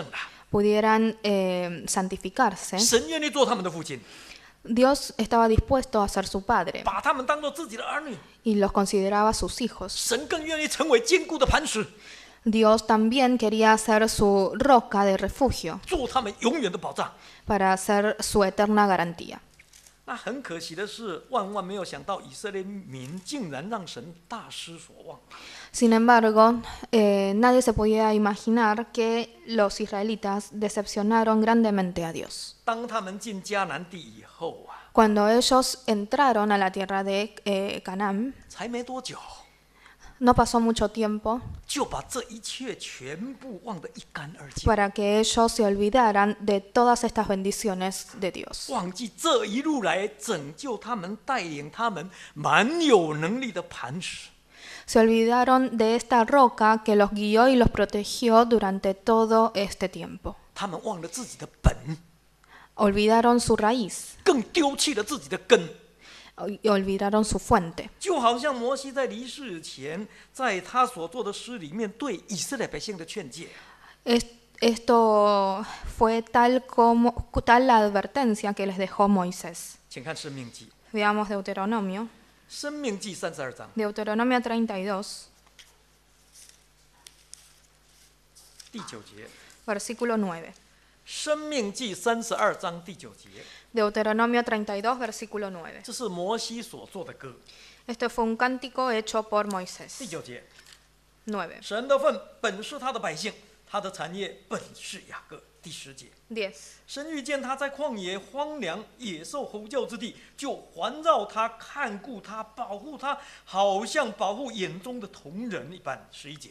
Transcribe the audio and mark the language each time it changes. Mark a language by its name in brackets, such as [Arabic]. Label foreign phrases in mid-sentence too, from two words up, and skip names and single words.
[Chinese] 能够分别为圣啦， [Spanish] pudieran santificarse, [Chinese] 神愿意做他们的父亲， [Spanish] Dios estaba dispuesto a ser su padre [Chinese] 把他们当做自己的儿女。 [Spanish] y los consideraba sus hijos. [Chinese] 神更愿意成为坚固的磐石， [Spanish] Dios también quería ser su roca de refugio [Chinese] 做他们永远的保障。 [Spanish] para ser su eterna garantía. [Chinese] 那很可惜的是，万万没有想到，以色列民竟然让神大失所望。 [Spanish] Sin embargo, nadie se podía imaginar que los israelitas decepcionaron grandemente a Dios. [Chinese] 当他们进迦南地以后啊， [Spanish] Cuando ellos entraron a la tierra de Canaán, [Chinese] 才没多久， [Spanish] no pasó mucho tiempo [Chinese] 就把这一切全部忘得一干二净， [Spanish] para que ellos se olvidaran de todas estas bendiciones de Dios. [Chinese] 忘记这一路来拯救他们、带领他们蛮有能力的磐石。 [Spanish] Se olvidaron de esta roca que los guió y los protegió durante todo este tiempo. [Chinese] 他们忘了自己的本， [Spanish] Olvidaron su raíz [Chinese] 更丢弃了自己的根。 [Spanish] y olvidaron su fuente. [Chinese] 就好像摩西在离世前，在他所做的诗里面对以色列百姓的劝诫。 [Spanish] Esto fue tal la advertencia que les dejó Moisés. [Chinese] 请看《申命记》， [Spanish] Veamos Deuteronomio. [Chinese] 《申命记》32章 [Spanish] Deuteronomio 32, [Chinese] 第9节， [Spanish] versículo 9. [Chinese] 《申命记》32章第9节， [Spanish] Deuteronomio 32, versículo 9. [Chinese] 这是摩西所做的歌。 [Spanish] Este fue un cántico hecho por [Chinese] 第 [Spanish] Moisés. [Chinese] 9节， [Spanish] 9. [Chinese] 神的份本是他的百姓，他的产业本是雅各。第10节， [Spanish] 10. [Chinese] 神遇见他在旷野荒凉野兽吼叫之地，就环绕他，看顾他，保护他，好像保护眼中的瞳人一般。11节，